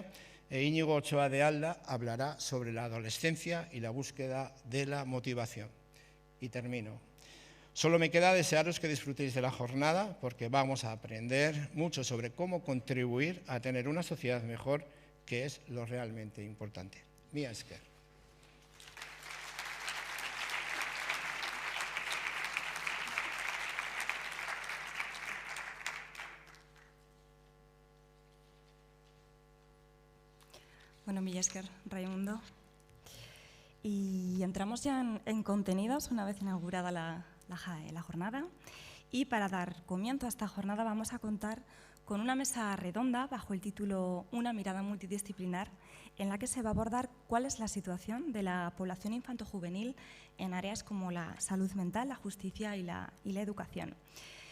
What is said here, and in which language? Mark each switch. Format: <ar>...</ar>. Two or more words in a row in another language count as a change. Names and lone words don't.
<es>E Íñigo Ochoa de Alda hablará sobre la adolescencia y la búsqueda de la motivación. Y termino. Solo me queda desearos que disfrutéis de la jornada porque vamos a aprender mucho sobre cómo contribuir a tener una sociedad mejor, que es lo realmente importante.</es> <eu>Mila esker. Bueno, mila esker, Raimundo.</eu> <es>Y entramos ya en contenidos una vez inaugurada la jornada. Y para dar comienzo a esta jornada vamos a contar con una mesa redonda bajo el título Una mirada multidisciplinar, en la que se va a abordar cuál es la situación de la población infanto-juvenil en áreas como la salud mental, la justicia y la educación.</es>